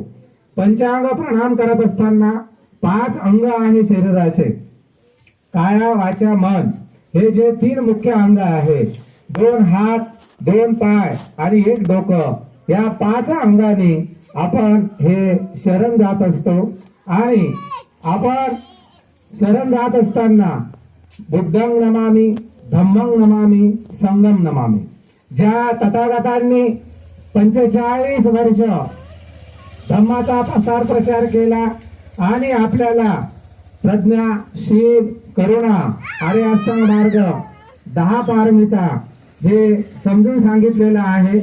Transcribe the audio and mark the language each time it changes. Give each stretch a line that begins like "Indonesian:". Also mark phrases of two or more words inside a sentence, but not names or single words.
Marathi: पंचांग प्रणाम करत असताना 5 अंग आहे शरीराचे, काया वाचा मन, हे जे 3 मुख्य अंग आहे, 2 हात, 2 पाय आणि 1 डोकं, या 5 अंगाने आपण हे शरण जात असतो. आणि आपण शरण जात असताना
Pali: बुद्धं नमामि, धम्मं नमामि, संघं नमामि.
Marathi: ज्या तथागतांनी 45 वर्ष धम्माचा प्रसार प्रचार केला आणि आपल्याला प्रज्ञा, शील, करुणा, आर्य अष्टांग मार्ग, 10 पारमिता हे समजून सांगितलेलं आहे.